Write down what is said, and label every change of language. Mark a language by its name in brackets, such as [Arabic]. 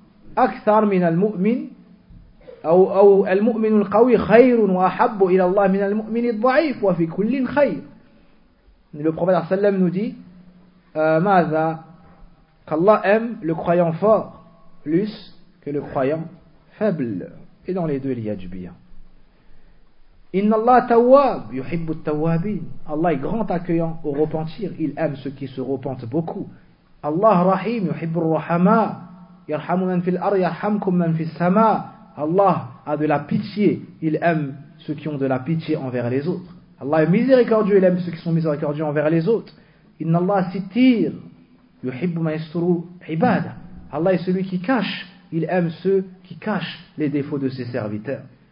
[Arabic] أكثر من المؤمن أو المؤمن القوي خير وأحب إلى الله من المؤمن الضعيف وفي كل خير. [French] Le prophète صلى الله عليه وسلم nous dit [Arabic] ماذا [French] qu'Allah aime le croyant fort plus que le croyant faible, et dans les deux il y a du bien. [Arabic] إن الله تواب يحب التوابين. [French] Allah est grand accueillant au repentir, il aime ceux qui se repentent beaucoup. [Arabic] Allah rahim يحب الرحماء يرحم من في الأرض يرحمكم من في السماء. [French] Allah a de la pitié, il aime ceux qui ont de la pitié envers les autres. Allah est miséricordieux, il aime ceux qui sont miséricordieux envers les autres. [Arabic] Inna Allah sittir, Yuhibbu ma yasturu ibada. [French] Allah est celui qui cache, il aime ceux qui cachent les défauts de ses serviteurs.